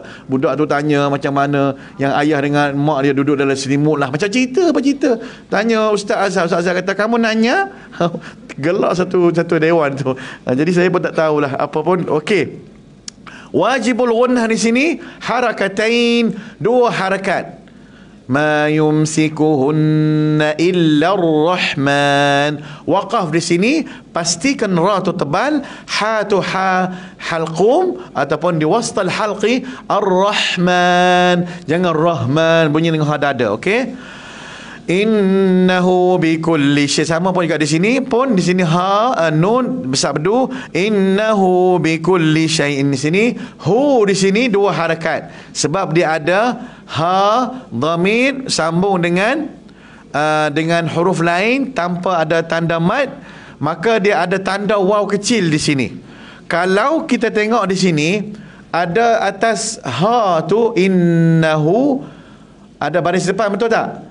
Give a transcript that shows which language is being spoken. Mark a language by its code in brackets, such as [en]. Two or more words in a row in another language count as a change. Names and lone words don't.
[ms] Budak tu tanya macam mana yang ayah dengan mak dia duduk dalam selimut lah, macam cerita apa cerita. Tanya Ustaz Azhar, Ustaz Azhar kata kamu nanya. Gelak satu dewan tu. Jadi saya pun tak tahulah apa pun. Okey. Wajibul gunnah di sini harakatain, dua harakat. [ar] ما يمسكهن إلا الرحمن. [ms] Waqaf di sini pastikan ra tu tebal, ha tu ha halqum ataupun di [ar] وسط الحلق [ms] ar-Rahman. Jangan Rahman bunyi dengan ha dada, okey? [ar] إنه بكل شيء, [ms] sama pun juga di sini pun, di sini ha nun besar bedu, [ar] إنه بكل شيء. [ms] Di sini hu, di sini dua harakat sebab dia ada ha dhamir sambung dengan huruf lain tanpa ada tanda mad, maka dia ada tanda waw kecil di sini. Kalau kita tengok di sini ada atas ha tu innahu ada baris depan, betul tak?